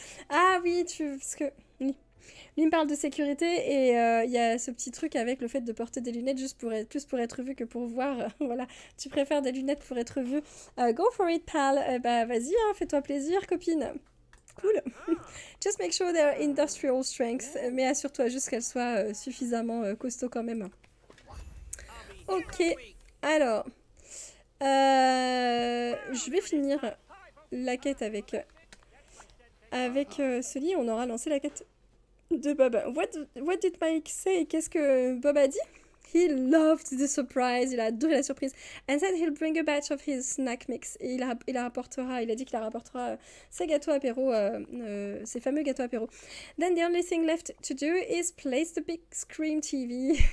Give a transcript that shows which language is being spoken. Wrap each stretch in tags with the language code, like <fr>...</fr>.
<fr>Ah oui, parce que... Oui. Lui me parle de sécurité et il y a ce petit truc avec le fait de porter des lunettes juste pour être vu que pour voir. Voilà, tu préfères des lunettes pour être vu.</fr> <en>Go for it, pal.</en> <fr>Bah vas-y, hein, fais-toi plaisir, copine. Cool.</fr> <en>Just make sure they're industrial strength.</en> <fr>Mais assure-toi juste qu'elles soient suffisamment costauds quand même. Ok, alors. Je vais finir la quête avec ce lit. On aura lancé la quête de Bob.</fr> <en>What did Mike say?</en> <fr>Qu'est-ce que Bob a dit?</fr> <en>He loved the surprise.</en> <fr>Il a adoré la surprise.</fr> <en>And said he'll bring a batch of his snack mix.</en> <fr>Et il a dit qu'il rapportera ses gâteaux apéro, ses fameux gâteaux apéro.</fr> <en>Then the only thing left to do is place the big screen TV.</en>